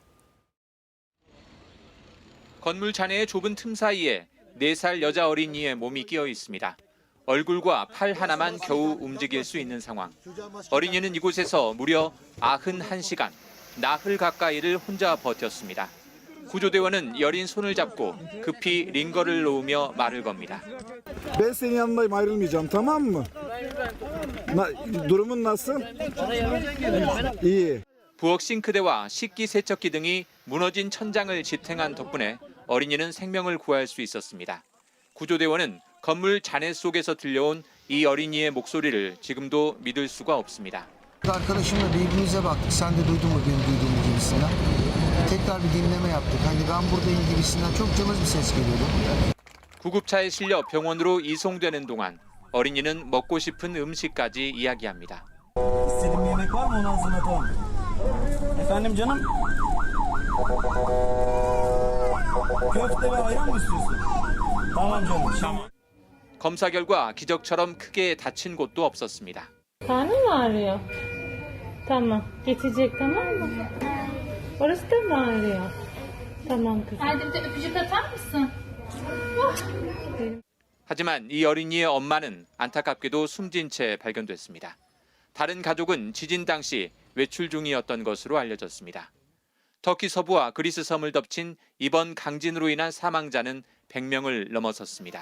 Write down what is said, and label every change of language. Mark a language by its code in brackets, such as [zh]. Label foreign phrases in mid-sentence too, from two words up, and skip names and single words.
[ko] 건물 잔해의 좁은 틈 사이에 4살 여자 어린이의 몸이 끼어 있습니다. 얼굴과 팔 하나만 겨우 움직일 수 있는 상황. 어린이는 이곳에서 무려 91시간, 나흘 가까이를 혼자 버텼습니다. 구조대원은 여린 손을 잡고 급히 링거를 놓으며 말을 겁니다. [tr] Ben senin yanındayım, ayrılmayacağım, tamam mı? Durumun nasıl? İyi. [ko] 부엌 싱크대와 식기 세척기 등이 무너진 천장을 지탱한 덕분에 어린이는 생명을 구할 수 있었습니다. 구조대원은 건물 잔해 속에서 들려온 이 어린이의 목소리를 지금도 믿을 수가 없습니다. [tr] Arkadaşımla birbirimize baktık. Sen de duydun mu benim duyduğum gibisinden? Tekrar bir dinleme yaptık. Hani ben buradayım gibisinden çok cılız bir ses geliyordu. [ko] 구급차에 실려 병원으로 이송되는 동안 어린이는 먹고 싶은 음식까지 이야기합니다. [tr] İstediğin yemek var mı? Onu hazırlatalım. Efendim canım? Köfte ve ayran mı istiyorsun? Tamam canım. [ko] 검사 결과 기적처럼 크게 다친 곳도 없었습니다. [tr] Karnın mı ağrıyor? Tamam. Geçecek, tamam mı? Orası da mı ağrıyor? Tamam kızım. Haydi bir de öpücük atar mısın? [ko] 하지만 이 어린이의 엄마는 안타깝게도 숨진 채 발견됐습니다. 다른 가족은 지진 당시 외출 중이었던 것으로 알려졌습니다. 터키 서부와 그리스 섬을 덮친 이번 강진으로 인한 사망자는 100명을 넘어섰습니다.